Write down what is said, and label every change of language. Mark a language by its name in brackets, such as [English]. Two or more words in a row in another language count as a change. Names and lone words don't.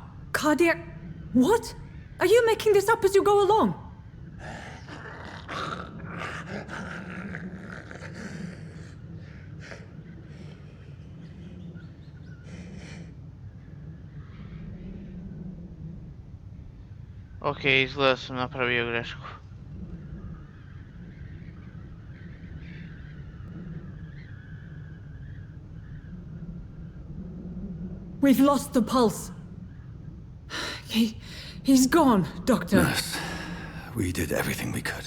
[English] Cardiac... What? Are you making this up as you go along? [Serbian] Okej, izgleda sam napravio grešku. [English] We've lost the pulse. He's gone, Doctor. Nurse, we did everything we could.